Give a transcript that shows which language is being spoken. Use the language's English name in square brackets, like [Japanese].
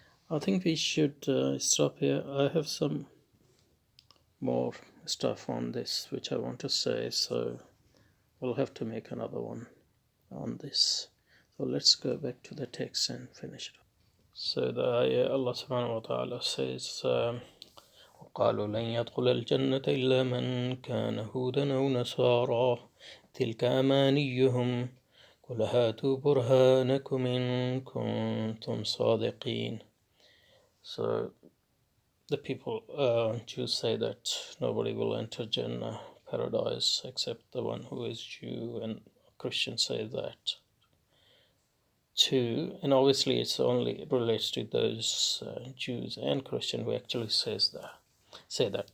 [English] I think we should stop here. I have some more stuff on this which I want to say, so we'll have to make another one on this. So let's go back to the text and finish it. So the ayah, Allah subhanahu wa ta'ala says, [Arabic] وقالوا لن يدخل الجنة إلا من كان هودا أو نصارى تلك أمانيهم قل هاتوا برهانكم إن كنتم صادقين. [English] So the people, Jews say that nobody will enter Jannah, paradise, except the one who is Jew, and Christians say that too. And obviously it's only relates to those Jews and Christian who actually say that.